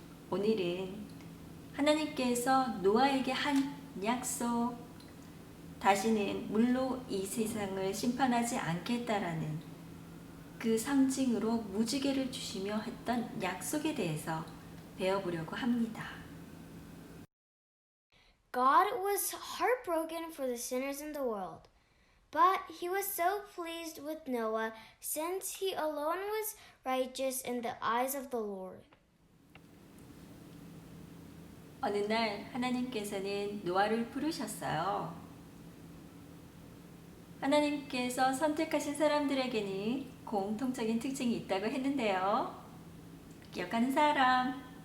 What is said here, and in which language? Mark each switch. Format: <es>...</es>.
<ko>오늘은 하나님께서 노아에게 한 약속, 다시는 물로 이 세상을 심판하지 않겠다라는 그 상징으로 무지개를 주시며 했던 약속에 대해서 배워보려고 합니다.</ko> <en>God was heartbroken for the sinners in the world, but he was so pleased with Noah since he alone was righteous in the eyes of the Lord.</en> <ko>어느 날 하나님께서는 노아를 부르셨어요. 하나님께서 선택하신 사람들에게는 공통적인 특징이 있다고 했는데요. 기억하는 사람?</ko>